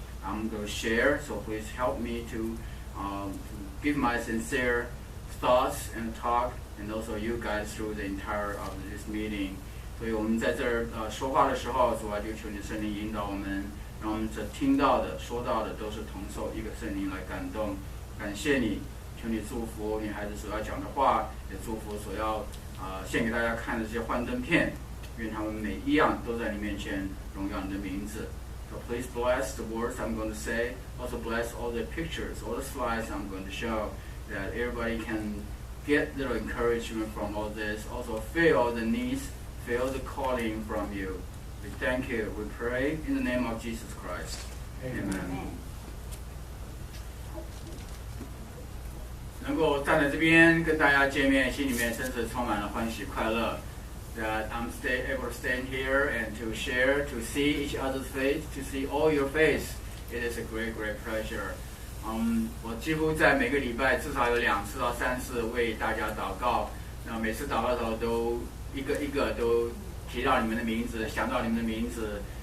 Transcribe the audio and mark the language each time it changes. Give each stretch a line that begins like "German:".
English: I'm going to share, so please help me to give my sincere thoughts and talk, and also you guys through the entire of this meeting.
Chinese: 所以我们在这儿说话的时候，主啊，就求你圣灵引导我们，让我们所听到的、说到的都是同受一个圣灵来感动。感谢你，求你祝福你孩子所要讲的话，也祝福所要献给大家看的这些幻灯片，愿他们每一样都在你面前荣耀你的名字。
English: So please bless the words I'm going to say. Also bless all the pictures, all the slides I'm going to show, that everybody can get little encouragement from all this. Also feel the needs, feel the calling from you. We thank you. We pray in the name of Jesus Christ. Amen.
Chinese: 能够站在这边跟大家见面，心里面真是充满了欢喜快乐。
English: That I'm able to stand here and to share, to see each other's face, to see all your face. It is a great pleasure.
Chinese: 我几乎在每个礼拜至少有2次到3次为大家祷告。那每次祷告的时候都一个一个都提到你们的名字，想到你们的名字。